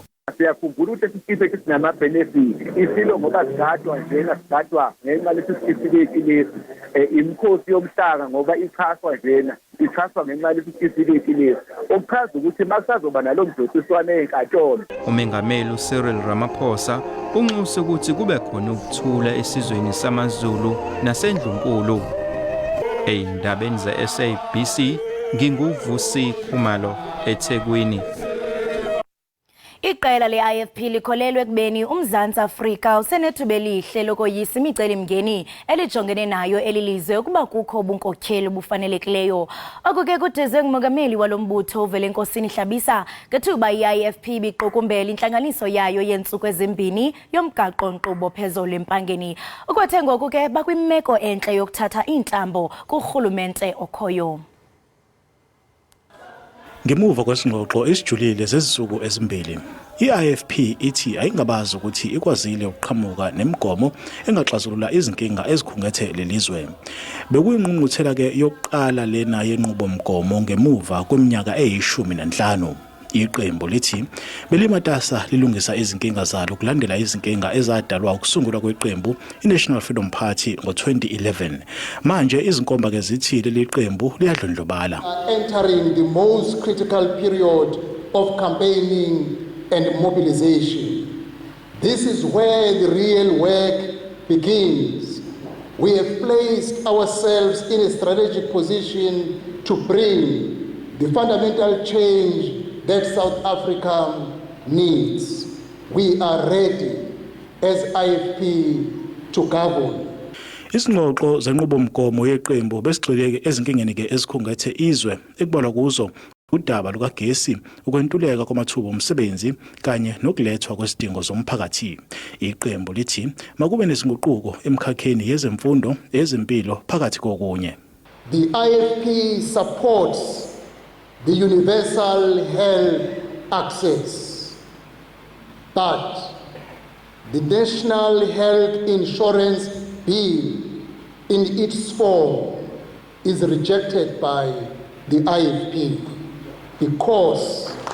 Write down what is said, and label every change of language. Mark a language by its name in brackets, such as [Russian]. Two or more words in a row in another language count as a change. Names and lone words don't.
[Zulu] Siyakhumbula ukuthi isiphe sinama benefits isilo ngoba sigadwa njena sigadwa ngenxa lesisitifiketi lesi imkhosi yomhlanga ngoba ichaswa njena ichaswa ngenxa lesisitifiketi lesi okuchaza ukuthi makusazoba nalomdosiswane enkantolo. Umengameli uCyril Ramaphosa unxuse ukuthi kube khona ukuthula esizweni samaZulu nasendlunkulu. Eindabeni ze-SABC nginguvusi Khumalo eThekwini. [Xhosa] Iqela le-IFP likholelwe ekubeni uMzantsi Afrika usenethuba elihle lokoyisa imicelimngeni elijongene nayo elilizwe ukuba kukho ubunkokheli obufanelekileyo. Oku ke kudizwe ngumongameli walo mbutho uVelenkosini Hlabisa ngethuba i-IFP ibiqukumbela intlanganiso yayo yeentsuku ezimbini yomgaqo-nkqubo phezolo empangeni. Ukwethe ngoku ke bakwimeko entle yokuthatha iintambo kurhulumente okhoyo. [Zulu] Ngemuva kwesingxoxo esijulile zezisuku ezimbili, i-IFP ithi ayingabazi ukuthi ikwazile ukuqhamuka nemigomo engaxazulula izinkinga ezikhungethe lelizwe. Bekuyingqungquthela ke yokuqala lena yenqubomgomo ngemuva kweminyaka eyi-15. Iqembu lithi belimatasa lilungisa izinkinga zalo kulandela izinkinga ezadalwa ukusungulwa kweqembu iNational Freedom Party ngo-2011. Manje izinkomba ke zithi leli qembu liyadlondlobala. [English] Entering the most critical period of campaigning and mobilization. This is where the real work begins. We have placed ourselves in a strategic position to bring the fundamental change that South Africa needs. We are ready as IFP to govern. [Zulu] Isingxoxo zenqubomgomo yeqembu besigxileke ezinkingeni ke ezikhungethe izwe ekubalwa kuzo Udaba lukagesi ukwentuleka kwamathuba omsebenzi kanye nokulethwa kwesidingo zomphakathi. Iqembu lithi makube nezinguquko emkhakheni yezemfundo, ezempilo phakathi kokunye. [English] The IFP supports the universal health access, but the National Health Insurance Bill in its form is rejected by the IFP because